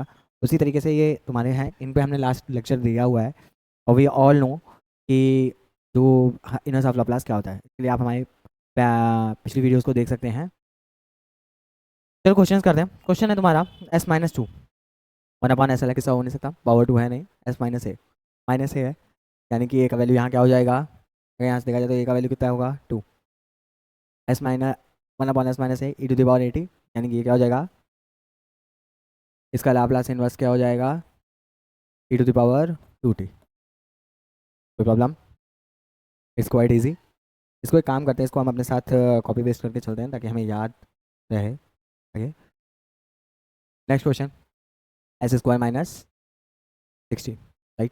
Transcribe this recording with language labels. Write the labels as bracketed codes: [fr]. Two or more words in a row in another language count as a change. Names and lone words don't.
[hi] उसी तरीके से ये तुम्हारे हैं, इन पे हमने [en] last lecture [hi] दिया हुआ है और [en] we all know [hi] कि जो [en] inverse of Laplace [hi] क्या होता है। इसलिए आप हमारी पिछली वीडियोस को देख सकते हैं। चलो क्वेश्चन करते हैं। क्वेश्चन है तुम्हारा s-2। 1/s अलग किस्सा हो नहीं सकता, पावर 2 है नहीं, s-a माइनस ए है, यानी कि ए का वैल्यू यहाँ क्या हो जाएगा। अगर यहाँ से देखा जाए तो ए का वैल्यू कितना होगा 2। एस माइनस 1/s-a e⁻80, यानी कि ये क्या हो जाएगा, इसका [en] Laplace inverse [hi] क्या हो जाएगा e⁻2t। कोई प्रॉब्लम? [en] it's quite easy. [hi] इसको एक काम करते हैं, इसको हम अपने साथ [en] copy paste [hi] करके चलते हैं ताकि हमें याद रहे। [en] OK, next question. s² - 16, right.